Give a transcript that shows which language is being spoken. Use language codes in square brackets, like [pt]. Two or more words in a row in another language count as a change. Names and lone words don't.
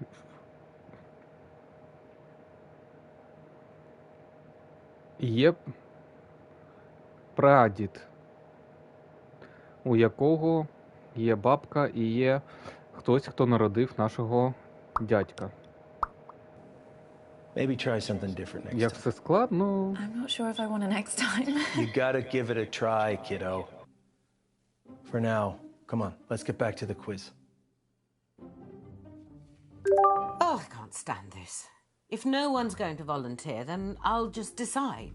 [uk] І є прадід, у якого є бабка і є хтось, хто народив нашого дядька. [en] Maybe try something different next [uk] Як [en] time. [uk] все складно. [en] I'm not sure if I want it next time. You gotta give it a try, kiddo. For now, come on, let's get back to the quiz. Oh, I can't stand this. If no one's going to volunteer, then I'll just decide.